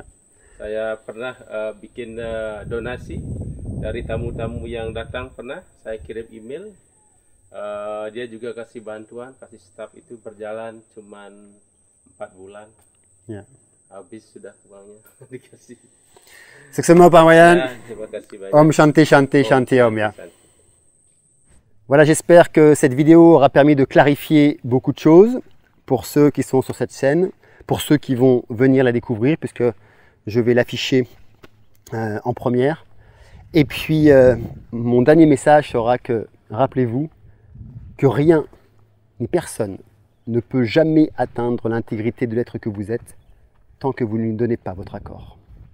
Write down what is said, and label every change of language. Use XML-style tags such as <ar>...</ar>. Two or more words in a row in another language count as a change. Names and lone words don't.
<id>Saya pernah bikin donasi dari tamu-tamu yang datang pernah saya kirim email. Dia juga kasih bantuan, kasih staff itu berjalan cuman 4 bulan. Ya. Habis sudah uangnya dikasih. Sukses Pak Wayan. Ya, terima kasih banyak.</id> <sa>Om Shanti Om ya. Shanti.</sa> <fr>Voilà, j'espère que cette vidéo aura permis de clarifier beaucoup de choses pour ceux qui sont sur cette chaîne, pour ceux qui vont venir la découvrir, puisque je vais l'afficher en première. Et puis, mon dernier message sera que, rappelez-vous, que rien ni personne ne peut jamais atteindre l'intégrité de l'être que vous êtes tant que vous ne lui donnez pas votre accord.</fr>